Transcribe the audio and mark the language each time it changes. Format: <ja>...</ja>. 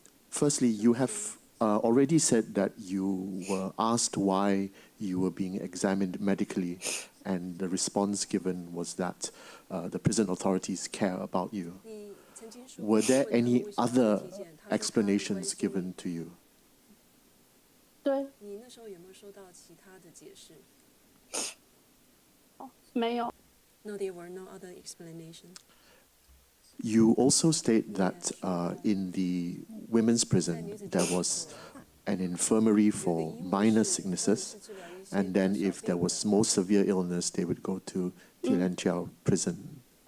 <en>Firstly, you have already said that you were asked why you were being examined medically, and the response given was that the prison authorities care about you. Were there any other explanations given to you?</en> <zh>对。你那时候有没有收到其他的解释？没有。</zh> <en>No, there were no other explanations. You also state that in the women's prison there was an infirmary for minor sicknesses, and then if there was more severe illness, they would go to Tilanqiao prison.</en>